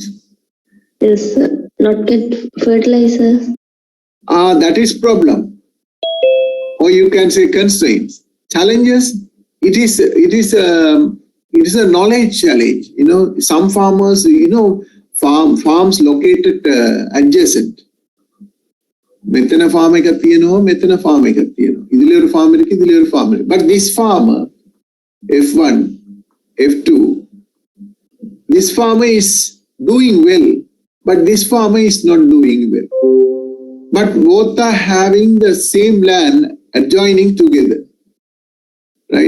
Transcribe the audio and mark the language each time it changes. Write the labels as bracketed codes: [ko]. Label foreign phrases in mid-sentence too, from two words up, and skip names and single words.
[en] Yes, sir. Not get fertilizer. That is problem. Or you can say constraints. Challenges, it is a knowledge challenge. Some farmers, farms located adjacent. [si] මෙතන farm එකක් තියෙනවා, මෙතන farm එකක් තියෙනවා. [ta] ඉදිරිය ஒரு farm இருக்கு, ඉදිරිය ஒரு farm இருக்கு. [en] But this farmer, F1, F2, this farmer is doing well, but this farmer is not doing well. But both are having the same land adjoining together, right?